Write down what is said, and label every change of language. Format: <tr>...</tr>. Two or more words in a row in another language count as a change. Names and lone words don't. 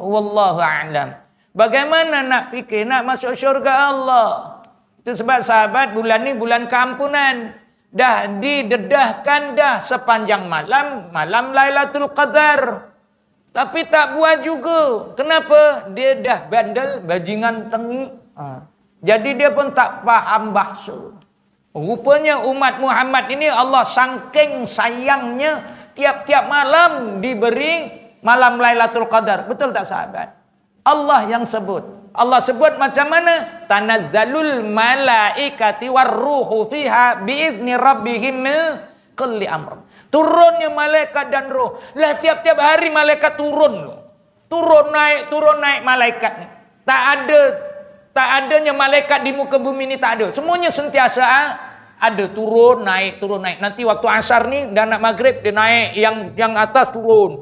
<ar>والله أعلم.</ar> <ms>Bagaimana nak fikir? Nak masuk syurga Allah. Itu sebab sahabat bulan ni bulan keampunan. Dah didedahkan dah sepanjang malam Lailatul Qadar. Tapi tak buat juga. Kenapa? Dia dah bandel, bajingan tengik. Jadi dia pun tak faham bahasa. Rupanya umat Muhammad ini Allah saking sayangnya tiap-tiap malam diberi malam Lailatul Qadar. Betul tak sahabat? Allah yang sebut. Allah sebut macam mana?</ms> <ar>تنزل الملائكة والروح فيها بإذن ربهم كل أمر.</ar> <ms>Turunnya malaikat dan roh. Lah tiap-tiap hari malaikat turun. Turun naik malaikat ni. Tak adanya malaikat di muka bumi ni, tak ada. Semuanya sentiasa ada turun naik. Nanti waktu asar ni dan nak maghrib dia naik, yang atas turun.</ms>